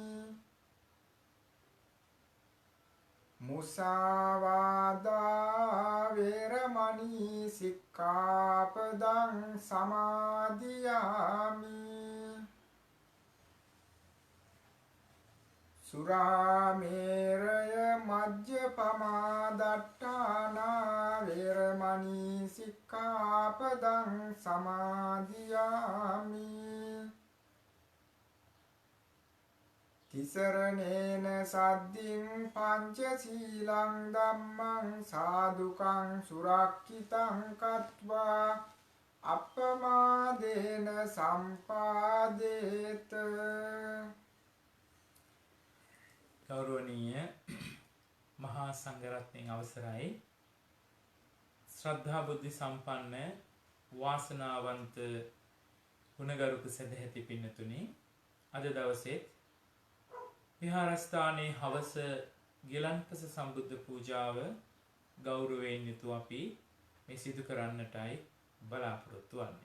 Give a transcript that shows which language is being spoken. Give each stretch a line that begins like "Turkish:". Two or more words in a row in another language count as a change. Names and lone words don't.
Pali: මුසාවාදා වේරමණී සික්ඛාපදං සමාදියාමි සුරාමේරය මජ්ජපමා දට්ඨානා වේරමණී සික්ඛාපදං සමාදියාමි තිසරණේන සද්දින් පංචශීලං ධම්මං සාදුකං සුරක්ඛිතං කତ୍වා අප්පමාදේන සම්පාදේත
Sinhala: ගෞරවනීය මහා සංඝරත්නයන් අවසරයි ශ්‍රද්ධා බුද්ධ සම්පන්න වාසනාවන්ත ගුණගරුක සදැහැති පින්නතුනි අද දවසේ විහාරස්ථානයේ හවස ගිලන්පස සම්බුද්ධ පූජාව ගෞරවයෙන් යුතුව අපි මේ සිදු කරන්නටයි බලාපොරොත්තු වෙන්නේ.